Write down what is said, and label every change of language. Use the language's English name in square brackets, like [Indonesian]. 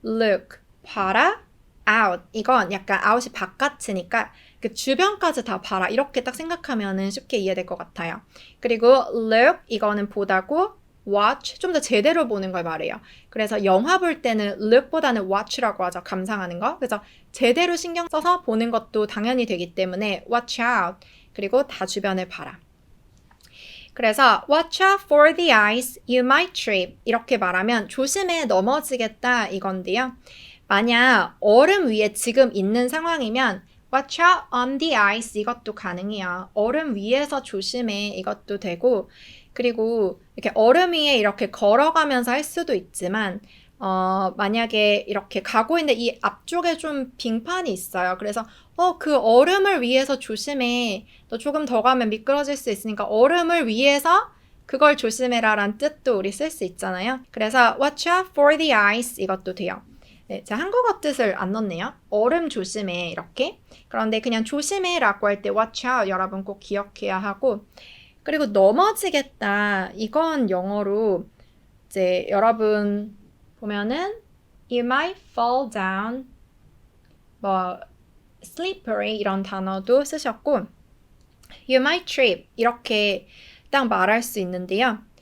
[Korean] look, 봐라, out 이건 약간 out이 바깥이니까 그 주변까지 다 봐라 이렇게 딱 생각하면 쉽게 이해될 것 같아요. 그리고 look 이거는 보다고 watch 좀 더 제대로 보는 걸 말해요. 그래서 영화 볼 때는 look보다는 watch라고 하죠. 감상하는 거. 그래서 제대로 신경 써서 보는 것도 당연히 되기 때문에 watch out 그리고 다 주변을 봐라. 그래서 [English] watch out for the ice, you might trip [Korean] 이렇게 말하면 조심해 넘어지겠다 이건데요. 만약 얼음 위에 지금 있는 상황이면 [English] watch out on the ice [Korean] 이것도 가능해요. 얼음 위에서 조심해 이것도 되고 그리고 이렇게 얼음 위에 이렇게 걸어가면서 할 수도 있지만 만약에 이렇게 가고 있는데 이 앞쪽에 좀 빙판이 있어요. 그래서 그 얼음을 위해서 조심해. 너 조금 더 가면 미끄러질 수 있으니까 얼음을 위해서 그걸 조심해라 라는 뜻도 우리 쓸 수 있잖아요. 그래서 [English] watch out for the ice [Korean] 이것도 돼요. 네, 제가 한국어 뜻을 안 넣었네요. 얼음 조심해 이렇게. 그런데 그냥 조심해 라고 할 때 watch out 여러분 꼭 기억해야 하고 그리고 넘어지겠다. 이건 영어로 이제 여러분 보면은 [English] you might fall down [Korean] 뭐 slippery 이런 단어도 쓰셨고 you might trip 이렇게 딱 말할 수 있는데요.